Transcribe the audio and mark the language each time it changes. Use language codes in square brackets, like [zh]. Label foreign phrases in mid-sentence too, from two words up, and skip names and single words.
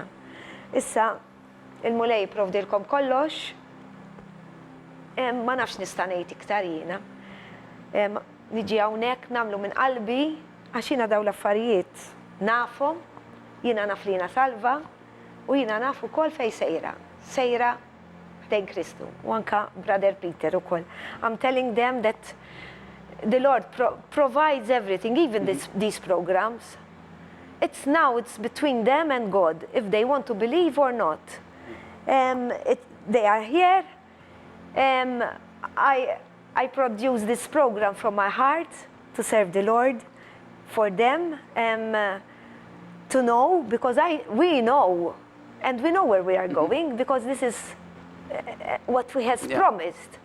[mt] Issa, il-mulej jipprovdilkom kollox, ma nafx nista' ngħid iktar jiena. Niġi hawnhekk nagħmlu minn qalbi għax jiena daw l-affarijiet nafhom, jiena naf li jiena salva u jiena naf ukoll fejn sejra. Sejra ħdejn Kristu. U anka Brother Peter ukoll. [en] I'm telling them that the Lord provides everything, even these programs. It's between them and God, if they want to believe or not. They are here. I produce this program from my heart to serve the Lord, for them to know, because we know, and we know where we are going, because this is what He has promised.